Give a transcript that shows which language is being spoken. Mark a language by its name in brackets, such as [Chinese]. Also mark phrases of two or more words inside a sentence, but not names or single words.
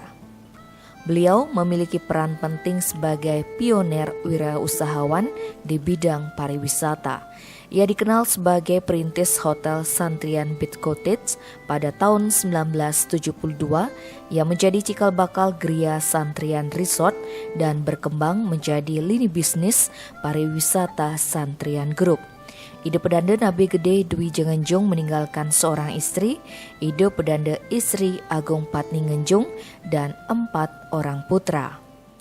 [Indonesian] Beliau memiliki peran penting sebagai pioner wirausahawan di bidang pariwisata. Ia dikenal sebagai perintis Hotel Santrian Beach Cottage pada tahun 1972 yang menjadi cikal bakal Geria Santrian Resort dan berkembang menjadi lini bisnis pariwisata Santrian Group. Ide Pedanda Nabe Gede Dwi Jengenjung meninggalkan seorang istri, Ide Pedanda Istri Agung Patni Ngenjung, dan 4 orang putra.